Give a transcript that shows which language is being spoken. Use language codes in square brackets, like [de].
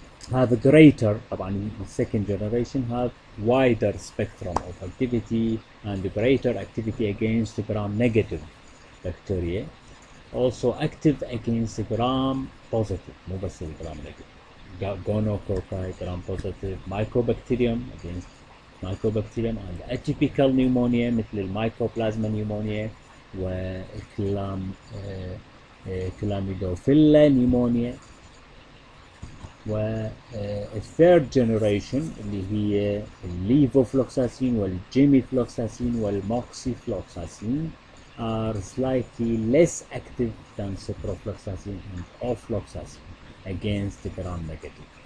[en] have a greater طبعا second generation have wider spectrum of activity and greater activity against gram-negative bacteria, also active against gram-positive [ar] مو بس [en] gram-negative gonococci gram-positive mycobacterium against mycobacterium and atypical pneumonia [ar] مثل المايكوبلازما نيومونيا وكلاميدوفيلا نيومونيا. والثيرد جنريشن اللي هي الليفوفلوكساسين والجيميفلوكساسين والموكسيفلوكساسين [en] are slightly less active than ciprofloxacin and ofloxacin against gram-negative.